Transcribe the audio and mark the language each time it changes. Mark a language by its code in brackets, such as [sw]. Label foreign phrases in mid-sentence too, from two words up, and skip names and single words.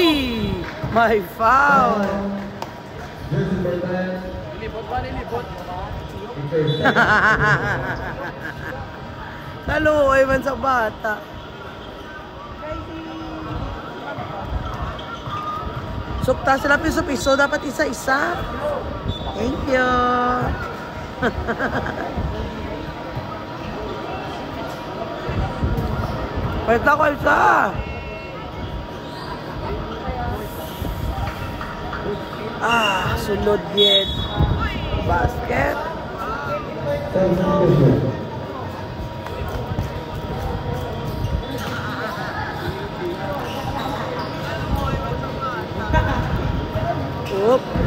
[en] My foul! [hil] Naluoy man sa bata. Sukta sila piso-piso. Dapat isa-isa. [en] Thank you. [hil] Pwede ko isa. Sunod yun. [en] Basket. Oop.